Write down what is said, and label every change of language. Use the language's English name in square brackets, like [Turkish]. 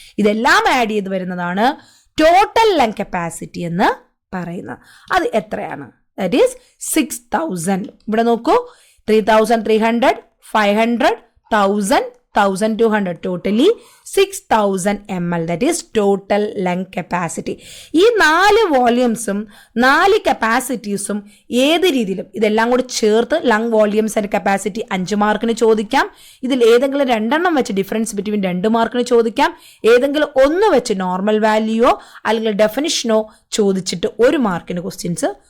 [Malayalam] ഇതെല്ലാം ആഡ് ചെയ്ത് വരുന്നതാണ് ടോട്ടൽ ലങ് കപ്പാസിറ്റി എന്ന് പറയുന്നത്. അത് എത്രയാണ്? [English] That is 6000. [Malayalam] ഇവിടെ നോക്കൂ, [English] 3,300, 500, 1000, 1200, totally 6000 ml. That is total lung capacity. [Malayalam] ഈ 4 വോള്യൂംസും 4 കപ്പാസിറ്റീസും ഏത് രീതിയിലും ഇതെല്ലാം കൂടി ചേർത്ത് ലങ് വോള്യൂംസ് ആൻഡ് കപ്പാസിറ്റി 5 മാർക്കിന് ചോദിക്കാം. ഇതിൽ ഏതെങ്കിലും 2 വെച്ച് ഡിഫറൻസ് ബിറ്റ്വീൻ 2 മാർക്കിന് ചോദിക്കാം. ഏതെങ്കിലും 1 വെച്ച് നോർമൽ വാല്യൂയോ അല്ലെങ്കിൽ ഡെഫിനിഷനോ ചോദിച്ചിട്ട് 1 മാർക്കിന് ക്വസ്റ്റ്യൻസ്